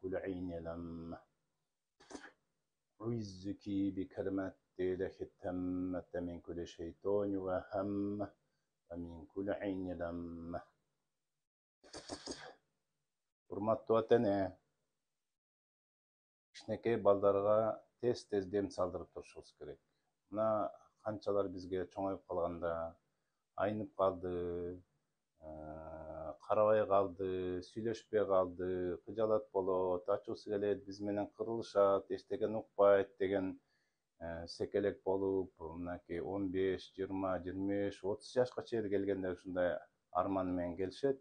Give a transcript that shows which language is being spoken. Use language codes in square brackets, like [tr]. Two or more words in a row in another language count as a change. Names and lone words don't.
[ar] كل عين لمة أعوذك بكلمات الله التامة من كل شيطان وهمة ومن كل عين لمة. [ky] Урматтуу ата эне, кичинекей балдарга тез дем салдырып турушубуз керек. Мына канчалар бизге чоңоюп калганда айнып калды, карабай калды, сүйлөшпөй калды, кыжалат болот, ачуусу келет, биз менен кырылышат, эчтекени укпайт деген секелек болуп, мынакей 15, 20, 25, 30 жашка чейин келгендер ушундай арманы менен келишет.